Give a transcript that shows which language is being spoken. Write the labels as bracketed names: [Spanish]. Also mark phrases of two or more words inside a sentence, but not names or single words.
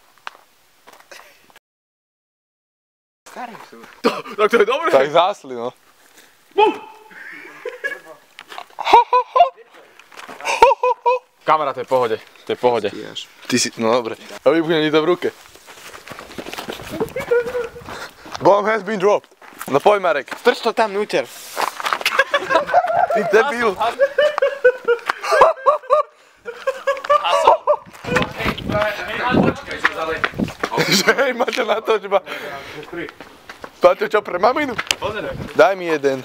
[Slovak] Tak to je dobré. Tak zásli, no. Kamarát, to je v pohode. To je v pohode. Ty si, no dobre. A vybuchne ti to v ruke. [English] Bomb has been dropped. [Slovak] No poď Marek. Strč to tam núter. Ty debil. Že hej, máte na to, že ma... Paťo, čo pre maminu? Daj mi jeden.